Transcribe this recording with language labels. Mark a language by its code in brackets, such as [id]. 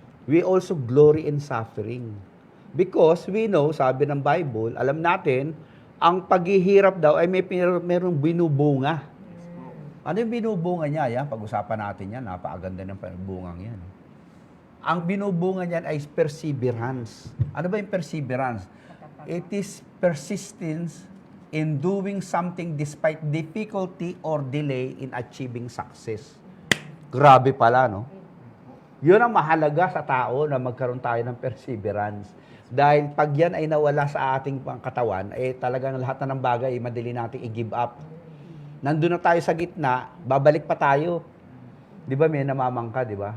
[en] We also glory in suffering. Because we know, [tl] sabi ng Bible, alam natin, ang paghihirap daw ay merong binubunga. Ano yung binubunga niya? Yan, pag-usapan natin yan. Napakaganda ng bungang yan. Ang binubunga niyan ay perseverance. Ano ba yung perseverance? [en] It is persistence in doing something despite difficulty or delay in achieving success. [tl] Grabe pala, no? Yun ang mahalaga sa tao na magkaroon tayo ng perseverance. Dahil pag yan ay nawala sa ating katawan, talagang lahat na ng bagay, madali nating i-give up. Nandun na tayo sa gitna, babalik pa tayo. Di ba may namamangka, di ba?